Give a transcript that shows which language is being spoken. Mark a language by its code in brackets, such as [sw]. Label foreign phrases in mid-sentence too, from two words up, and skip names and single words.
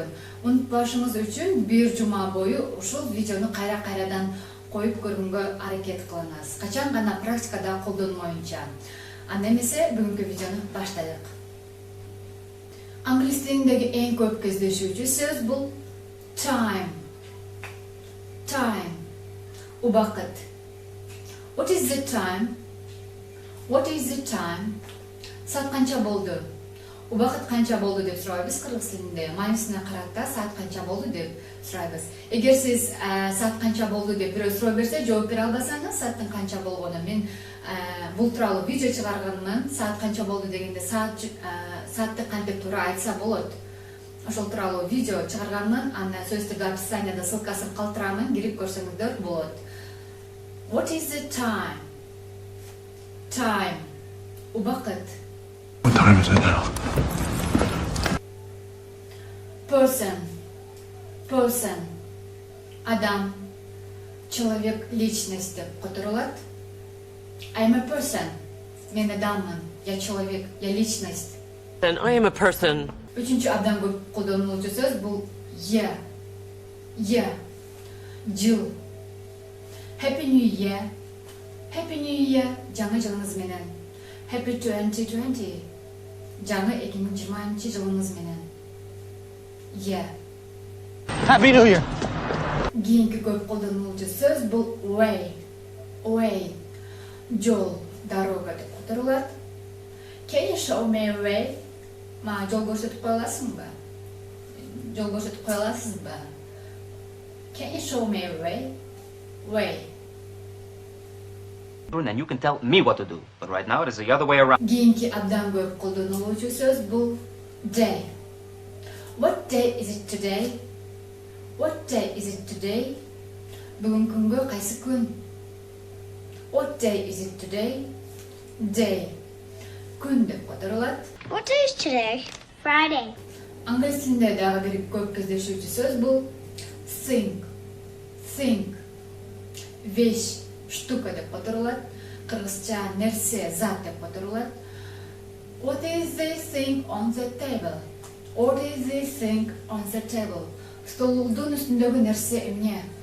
[ky] Унутпашыңыз үчүн бир жума бою ушул видеону кайрадан коюп көргөнгө аракет кылыңыз. Качан гана практикада колдонмоюнча. Анда эмесе бүгүнкү видеону баштайлык. Англис тилиндеги эң көп кездешүүчү сөз бул time. Time. Убакыт. [en] What is the time? What is the time? [ky] Saat канча болду? Убакыт канча болду деп сурайбыз кыргыз тилинде. Маанисине карата саат канча болду деп сурайбыз. Эгер сиз саат канча болду деп бирөө суроо берсе, жооп бере албасаңыз, сааттын канча болгонун мен бул тууралуу видео чыгарганмын. Саат канча болду дегенде саатты кантип туура айтса болот. Ошол тууралуу видео чыгарганмын. Аны сөздүк описанияда ссылкасын калтырамын, кирип көрсөңүздөр болот. [en] What is the time? Time. [ky] Убакыт. [en] What time is it now? Person. Person. [ky] Адам. [ru] Человек, личность [ky] деп которулат. [en] I'm a person. [ky] Мен адаммын. [ru] Я человек, я личность. [en] And I am a person. [ky] Үчүнчү абдан көп колдонулуучу сөз бул year. [en] Year. Жыл. Happy New Year. Happy New Year. [ky] Жаңы жылыңыз менен. Happy 2020. Жаңы 2020 жылыңыз менен. [en] Yeah. Happy New Year! [ky] Кийинки көп колдонулуучу сөз бул way. [en] Way. [ky] Жол, дорога деп которулат. [en] Can you show me a way? [ky] Мага жол көрсөтүп кое аласыңбы? Жол көрсөтүп кое аласызбы? [en] Can you show me a way? Way. And you can tell me what to do. But right now it is the other way around. [ky] Кийинки абдан көп колдонулуучу сөз бул day. [en] What day is it today? What day is it today? [ky] Бүгүнкү күнгө кайсы күн? [en] What day is it today? Day. [ky] Күн деп которулат. [en] What day is today? Friday. [ky] Англис тилинде дагы бир көп кездешүүчү сөз бул thing. [en] Thing. [ru] Вещь, штука [ky] деп которулат. Кыргызча нерсе, зат деп которулат. [en] What is this thing on the table? What is this thing on the table? [ky] Столдун үстүндөгү нерсе эмне?